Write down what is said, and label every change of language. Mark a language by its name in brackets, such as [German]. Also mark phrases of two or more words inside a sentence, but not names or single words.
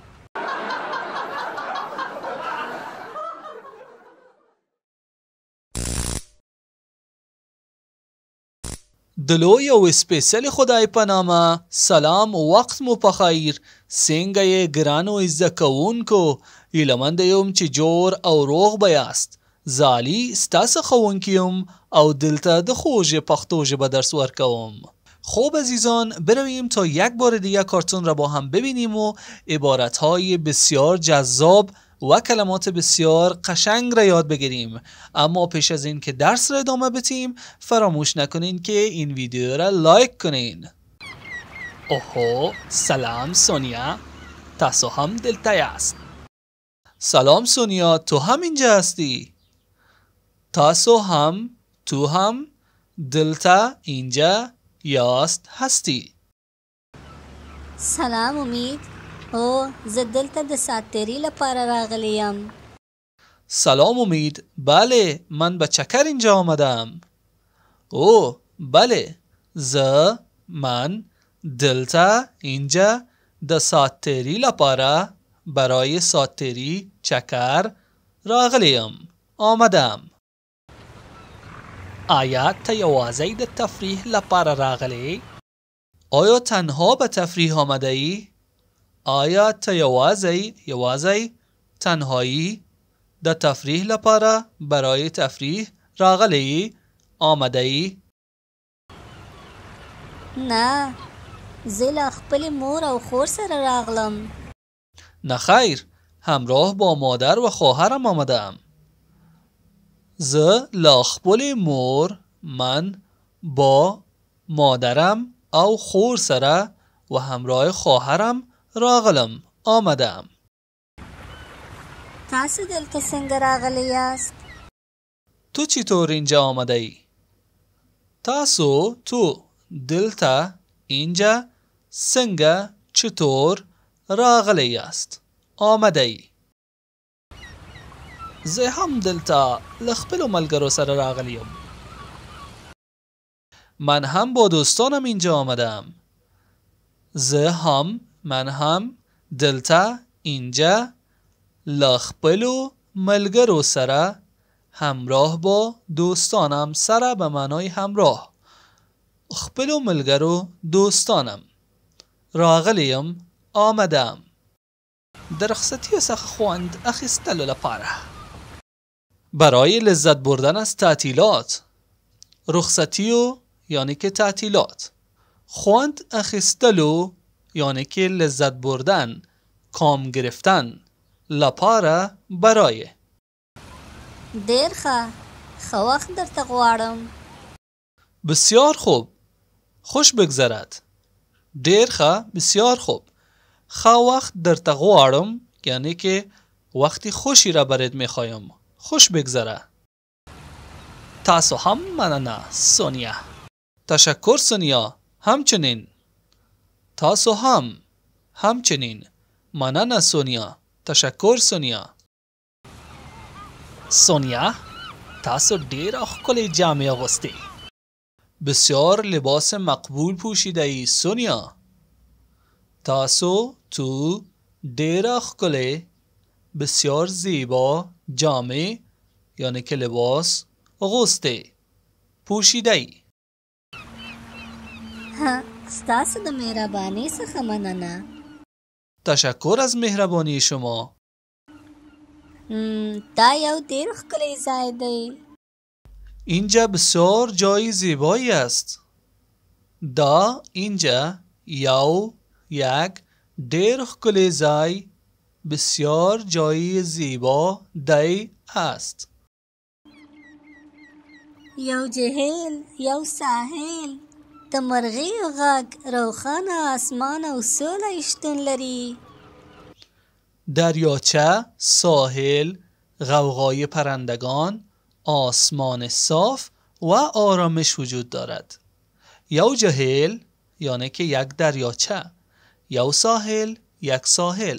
[Pashto] د لوی او سپیڅلي خدای په نامه سلام، وخت مو په خیر. څنګه یې ګرانو زده کوونکو؟ هیله منده یم چې جوړ او روغ به یاست. زه علي ستاسو ښوونکی یم او دلته د خوږ پښتو ژبه درس ورکوم. [Persian] خب عزیزان، برویم تا یک بار دیگه کارتون را با هم ببینیم و عبارتهای بسیار جذاب و کلمات بسیار قشنگ را یاد بگیریم. اما پیش از این که درس را ادامه بدیم فراموش نکنین که این ویدیو را لایک کنین. [Pashto] اوهو سلام سونیا، تاسو هم دلته یاست؟ [Persian] سلام سونیا، تو هم اینجا هستی؟ [Pashto] تاسو هم، [Persian] تو هم [Pashto] دلته اینجا یاست هستی؟ سلام امید. او زه دلته د ساعتتېرۍ لپاره راغلی یم. [Persian] سلام امید. بله، من به چکر اینجا آمدم. [Pashto] او [Persian] بله، من [Pashto] دلته اینجا د ساعتتېرۍ لپاره [Persian] برای ساعتتېرۍ چکر [Pashto] راغلیم، آمدم. آیا ته یوازې د تفریح لپاره راغلی؟ [Persian] آیا تنها به تفریح آمده ای؟ [Pashto] آیا ته یوازې تنهایی د تفریح لپاره [Persian] برای تفریح [Pashto] راغلی [Persian] آمده ای؟ [Pashto] نه، زه له خپلې مور او خور سره راغلم. [Persian] نه خیر، همراه با مادر و خواهرم آمدم. [Pashto] زه له خپلې مور، [Persian] من با مادرم [Pashto] او خور سره [Persian] و همراه خواهرم راغلم، آمدم. [Pashto] تاسو دلته څنګه راغلی یاست؟ [Persian] تو چطور اینجا آمده ای؟ [Pashto] تو دلته اینجا څنګه چطور راغلی است؟ [Persian] آمده ای. [Pashto] زه هم دلته له خپلو ملګرو سره راغلیم. [Persian] من هم با دوستانم اینجا آمدم. من هم [Pashto] دلته اینجا له خپلو ملګرو سره، [Persian] همراه با دوستانم، سره به معنای همراه، [Pashto] خپلو ملګرو دوستانم، راغلیم، آمدم. د رخصتیو څخه خوند اخیستلو لپاره. [Persian] برای لذت بردن از تعطیلات. رخصتیو یعنی که تعطیلات. [Pashto] خوند اخیستلو [Persian] یعنی که لذت بردن، کام گرفتن. لپاره برای. [Pashto] ډېر ښه وخت درته غواړم. [Persian] بسیار خوب، خوش بگذرد. [Pashto] ډېر ښه، [Persian] بسیار خوب. [Pashto] ښه وخت درته غواړم [Persian] یعنی که وقتی خوشی را برات میخوایم. خوش بگذره. [Pashto] تاسو هم مننه سونیا. [Persian] تشکر سونیا. همچنین. [Pashto] تاسو هم. [Persian] همچنین. [Pashto] مننه سونیا. تشکر سونیا. سونیا تاسو ډېره ښکلې جامې اغوستې. [Persian] بسیار لباس مقبول پوشیده ای سونیا. [Pashto] تاسو تو ډېره ښکلې [Persian] بسیار زیبا [Pashto] جامې [Persian] یعنی که لباس [Pashto] اغوستې [Persian] پوشیده ای. [Pashto] ستاسو د مهربانۍ څخه مننه. [Persian] تشکر از مهربانی شما. [Pashto] دا یو ډېر ښکلی ځای دی. [Persian] اینجا بسیار جای زیبایی است. [Pashto] دا [Persian] اینجا یک [Pashto] ډېر ښکلی ځای [Persian] بسیار جای زیبا [Pashto] دی است. یو جهیل، یو ساحل، د مرغیو غږ، روښانه آسمان او سوله شتون لري. [Persian] دریاچه، ساحل، غوغای پرندگان، آسمان صاف و آرامش وجود دارد. [Pashto] یو جهیل [Persian] یعنی که یک دریاچه، [Pashto] یو ساحل [Persian] یک ساحل.